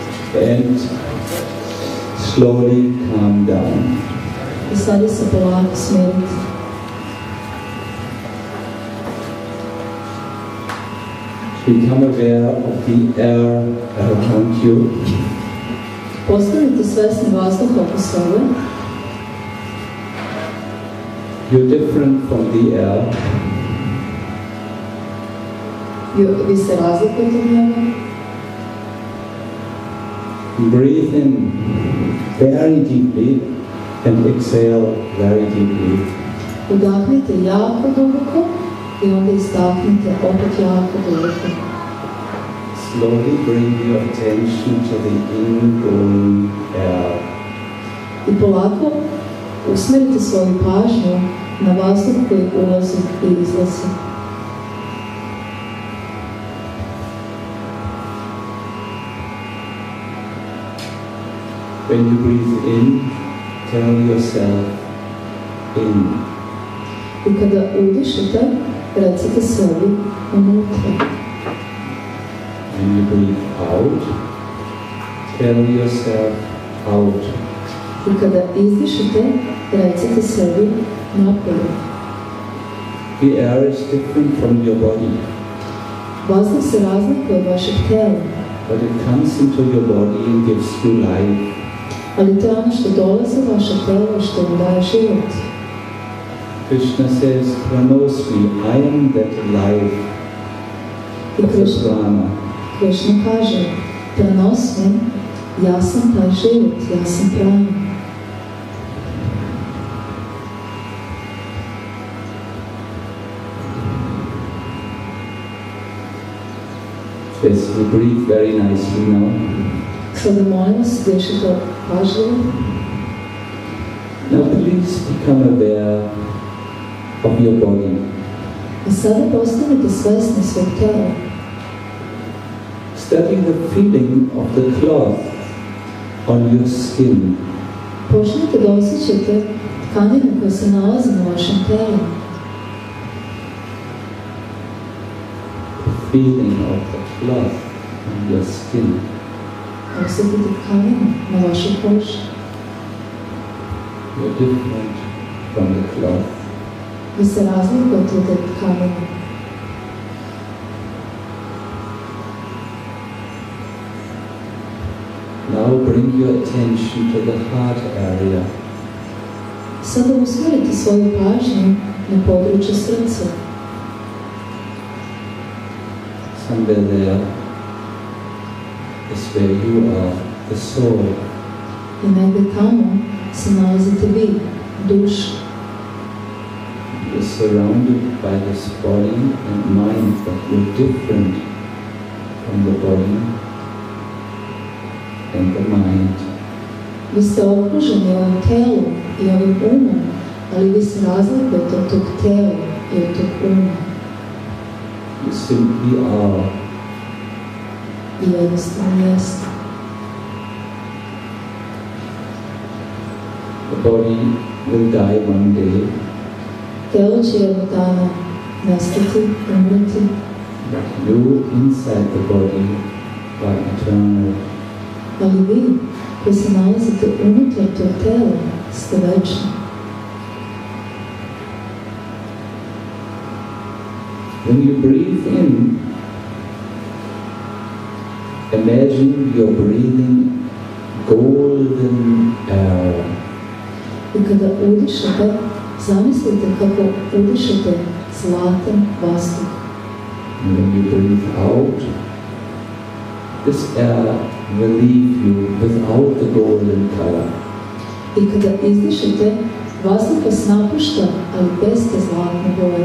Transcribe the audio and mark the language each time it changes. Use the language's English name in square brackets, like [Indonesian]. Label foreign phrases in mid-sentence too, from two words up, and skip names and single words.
[English] And slowly calm down. [Serbian] I sada se polako smiriti. [English] Become aware of the air around you. [Serbian] Postanite svesni vazduha oko sebe. [English] You're different from the air. [Serbian] Vi se razlikujete od njega. [English] Breathe in very deeply and exhale very deeply. [Serbian] Udahnite jako duboko i onda izdahnite opet jako duboko. [English] Slowly bring your attention to the ingoing air. [Serbian] I polako usmerite svoju pažnju na vazduh koji ulazi i izlazi. [English] When you breathe in, tell yourself in. [Serbian] I kada udišete, recite sebi unutra. [English] When you breathe out, tell yourself out. [Serbian] I kada izdišete, recite sebi napolje. [English] The air is different from your body. [Serbian] Vazduh se razlikuje od vašeg tela. [English] But it comes into your body and gives you life. [Serbian] Ali to je ono što dolazi u vaše telo i što vam daje život. [English] Krishna says, Pranosmi, I am that life of the prana. [Serbian] Krishna kaže, Pranosmi, ja sam taj život, ja sam prana. [English] Yes, you breathe very nicely now. [Serbian] Sada molim vas, dišite pažljivo. [English] Now please become aware of your body. [Serbian] I sada postanite svesni svog tela. [English] Study the feeling of the cloth on your skin. [Serbian] Počnite da osjećate tkaninu koja se nalazi na vašem telu. [English] The feeling of the cloth on your skin. [Serbian] Osjetite tkaninu na vašoj koži. [English] You're different from the cloth. [Serbian] Vi se razlikujete od te tkanine. [English] Now bring your attention to the heart area. [Serbian] Sada usmjerite svoju pažnju na područje srca. [English] Somewhere there is where you are, the soul. [Serbian] I negdje tamo se nalazite vi, duša. [English] You're surrounded by this body and mind, but you're different from the body and the mind. [Serbian] Vi ste okruženi ovim telom i ovim umom, ali vi se razlikujete od tog tela i od tog uma. [English] You simply are. [Serbian] I jednostavno jeste. [English] The body will die one day. [Serbian] Telo će jednog dana nestati, umreti. [English] But you inside the body are eternal. [Serbian] Ali vi, koji se nalazite unutar tog tela, ste večni. [English] When you breathe in, imagine you're breathing golden air. [Serbian] I kada udišete, zamislite kako udišete zlatan vazduh. [English] And when you breathe out, this air will leave you without the golden color. [Serbian] I kada izdišete, vazduh vas napušta, ali bez te zlatne boje.